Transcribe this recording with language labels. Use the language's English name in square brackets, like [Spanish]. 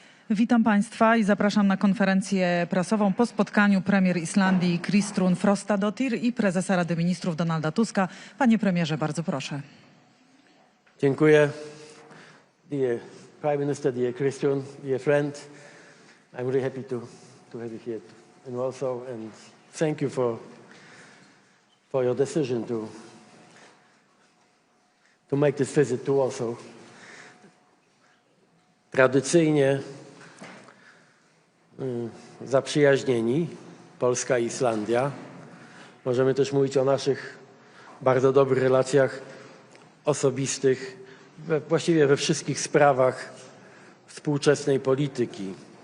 [Polish] Witam Państwa i zapraszam na konferencję prasową po spotkaniu premier Islandii Kristrún Frostadóttir i prezesa Rady Ministrów Donalda Tuska. Panie premierze, bardzo proszę. Dziękuję. [English] Dear Prime Minister, dear Kristrún, dear friend, I'm really happy to have you here in Warsaw, and thank you for for your decision to make this visit to Warsaw. [Polish] Tradycyjnie zaprzyjaźnieni, Polska i Islandia. Możemy też mówić o naszych bardzo dobrych relacjach osobistych, właściwie we wszystkich sprawach współczesnej polityki.